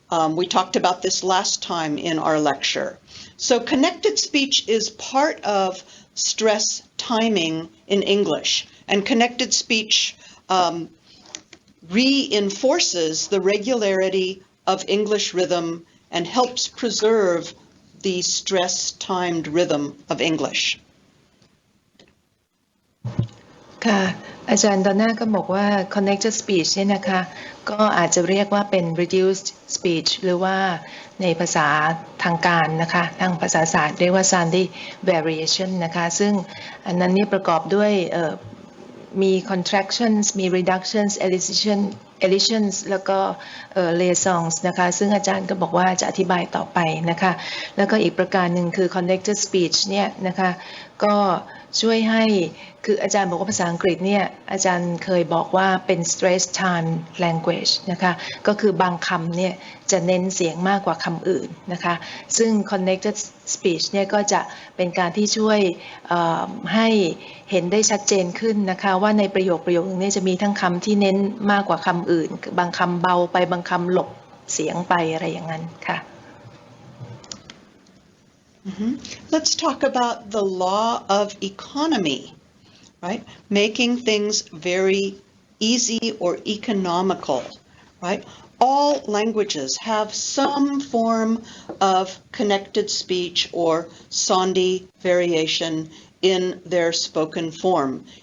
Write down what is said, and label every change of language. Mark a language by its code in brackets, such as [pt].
[en] We talked about this last time in our lecture. So connected speech is part of stress timing in English, and connected speech reinforces the regularity of English rhythm and helps preserve the stress-timed rhythm of English. [th] ค่ะอาจารย์ดอนน่าก็บอกว่า connected speech เนี่ยนะคะก็อาจจะเรียกว่าเป็น reduced speech หรือว่าในภาษาทางการนะคะทางภาษาศาสตร์เรียกว่า Sandhi variation นะคะซึ่งอันนั้นนี่ประกอบด้วย มี contractions มี reductions elisions แล้วก็liaisons นะคะซึ่งอาจารย์ก็บอกว่าจะอธิบายต่อไปนะคะแล้วก็อีกประการหนึ่งคือ connected speech เนี่ยนะคะก็ช่วยให้คืออาจารย์บอกว่าภาษาอังกฤษเนี่ยอาจารย์เคยบอกว่าเป็น stress time language นะคะก็คือบางคำเนี่ยจะเน้นเสียงมากกว่าคำอื่นนะคะซึ่ง connected speech เนี่ยก็จะเป็นการที่ช่วย ให้เห็นได้ชัดเจนขึ้นนะคะว่าในประโยคนึงเนี่ยจะมีทั้งคำที่เน้นมากกว่าคำอื่นบางคำเบาไปบางคำหลบเสียงไปอะไรอย่างนั้นค่ะ [en] Let's talk about the law of economy, right? Making things very easy or economical, right? All languages have some form of connected speech or Sandhi variation in their spoken form.